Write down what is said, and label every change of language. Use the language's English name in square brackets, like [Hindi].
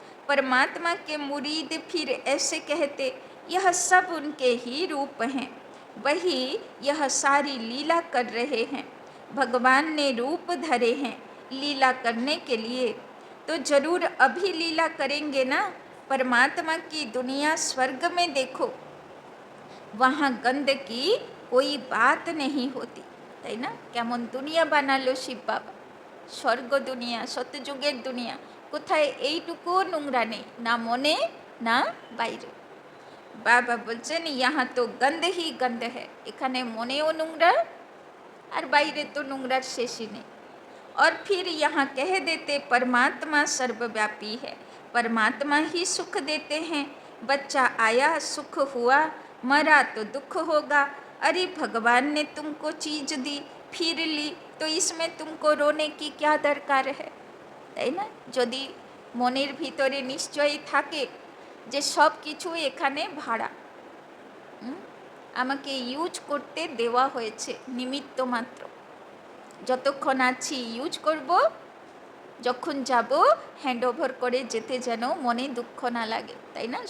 [Hindi] परमात्मा के मुरीद फिर ऐसे कहते यह सब उनके ही रूप हैं, वही यह सारी लीला कर रहे हैं। भगवान ने रूप धरे हैं लीला करने के लिए, तो जरूर अभी लीला करेंगे ना। परमात्मा की दुनिया स्वर्ग में देखो, वहाँ गंध की कोई बात नहीं होती, [Bangla] তাই না? কেমন দুনিয়া বানালো শিব বাবা, স্বর্গ দুনিয়া, সত্যযুগের দুনিয়া, কোথায় এইটুকুও নোংরা নেই, না মনে না বাইরে। বাবা বলছেন [Hindi] यहाँ तो गंध ही गंध है, [Bangla] এখানে মনেও নোংরা আর বাইরে তো নোংরার শেষই নেই। [Hindi] और फिर यहाँ कह देते परमात्मा सर्वव्यापी है, परमात्मा ही सुख देते हैं। बच्चा आया सुख हुआ, मरा तो दुख होगा। अरे भगवान ने तुमको चीज दी फिर ली, तो इसमें तुमको रोने की क्या दरकार है, [Bangla] তাই না? যদি মনের ভিতরে নিশ্চয়ই থাকে যে সব কিছু এখানে ভাড়া, আমাকে ইউজ করতে দেওয়া হয়েছে নিমিত্ত মাত্র, যতক্ষণ আছি ইউজ করব, যখন যাব হ্যান্ড ওভার করে যেতে যেন মনে দুঃখ না লাগে, তাই না?